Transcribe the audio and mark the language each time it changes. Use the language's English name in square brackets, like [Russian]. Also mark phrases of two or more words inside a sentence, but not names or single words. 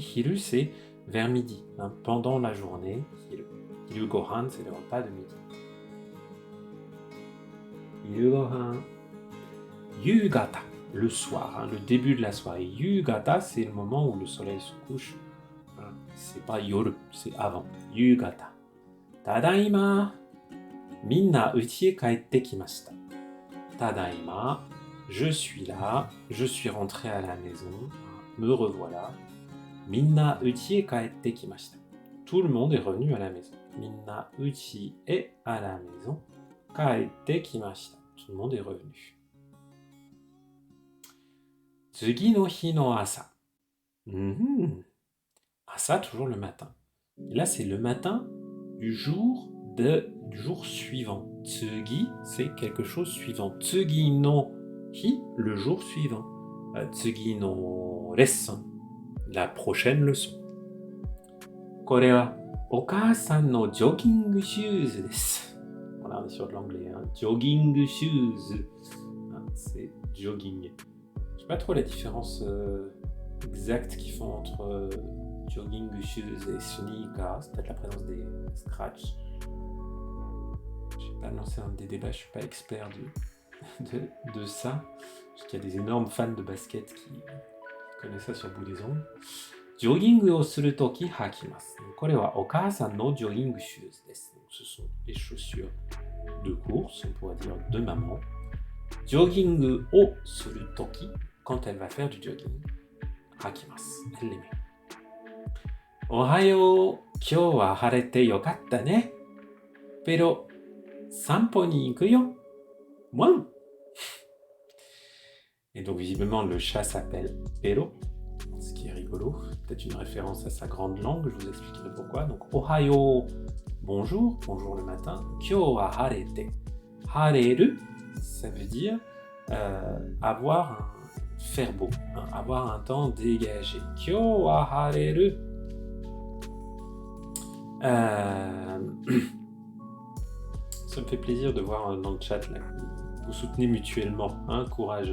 [French] Hiru, c'est vers midi, hein, pendant la journée. Hiru. [Japanese] 昼ご飯, [French] c'est le repas de midi. [Japanese] 昼ご飯. [French] Yugata, le soir, hein, le début de la soirée. Yugata, c'est le moment où le soleil se couche. Hein, c'est pas yoru, c'est avant. [Japanese] 夕方。ただいま. みんなうちへ帰ってきました. Tadaima. [French] Je suis là, je suis rentré à la maison, me revoilà. [Japanese] みんなうちへ帰ってきました. [French] Tout le monde est revenu à la maison. [Japanese] みんなうちへ [French] à la maison. [Japanese] 帰ってきました. [French] Tout le monde est revenu. [Japanese] 次の日の朝. [French] Asa, toujours le matin. Et là, c'est le matin du jour suivant. Tsugi, c'est quelque chose suivant. [Japanese] 次の日, [French] le jour suivant. [Japanese] 次の lesson, [French] la prochaine leçon. [Japanese] これはお母さんの [English] jogging shoes [Japanese] desu. [French] Voilà, on est sur de l'anglais. Hein. [English] Jogging shoes. [French] Hein, c'est jogging. Je sais pas trop la différence exacte qu'ils font entre [English] jogging shoes [French] et sneakers. C'est peut-être la présence des scratchs. Je vais pas lancer un des débats, je suis pas expert de ça. Parce qu'il y a des énormes fans de basket qui connaissent ça sur le bout des ongles. [Japanese] ジョギングをするとき履きます. これはお母さんの [English] jogging shoes [Japanese] desu. [French] Ce sont les chaussures de course, on pourrait dire de maman. [Japanese] ジョギングをするとき, [French] quand elle va faire du jogging. Hakimasu, elle les met. [Japanese] おはよう、今日は晴れてよかったね. ペロ、散歩に行くよ. [French] Moi. Et donc, visiblement, le chat s'appelle Pero, ce qui est rigolo. Peut-être une référence à sa grande langue, je vous expliquerai pourquoi. Donc, ohayo, bonjour, bonjour le matin. [Japanese] 今日は晴れて. Hareru, [French] ça veut dire faire beau, hein, avoir un temps dégagé. [Japanese] 今日は晴れる. [French] Ça me fait plaisir de voir dans le chat là, vous soutenez mutuellement, hein, courage.